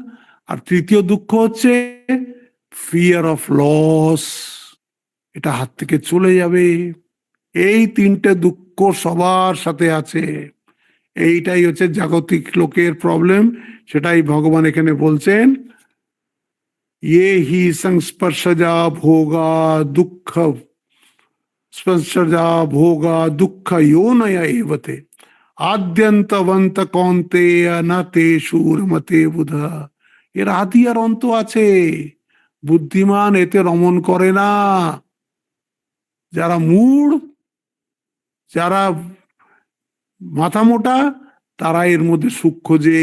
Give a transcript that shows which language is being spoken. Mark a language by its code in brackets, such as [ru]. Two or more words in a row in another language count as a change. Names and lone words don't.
[bn] আর তৃতীয় দুঃখ হচ্ছে [en] fear of loss, [bn] এটা হাত থেকে চলে যাবে। এই তিনটে দুঃখ সবার সাথে আছে। এইটাই হচ্ছে জাগতিক লোকের প্রবলেম, সেটাই ভগবান এখানে বলছেন, [sa] ये ही संस्पर्शजा भोगा दुःख, स्पर्शजा भोगा दुःख योनय एवते আদ্যন্তবন্ত কন্তেয় না তে সুরমতে বুধ। [bn] এর আদি আর অন্ত আছে, বুদ্ধিমান এতে রমণ করে না। যারা মূঢ়, যারা মাথা মোটা, তারা এর মধ্যে সুখ খোঁজে।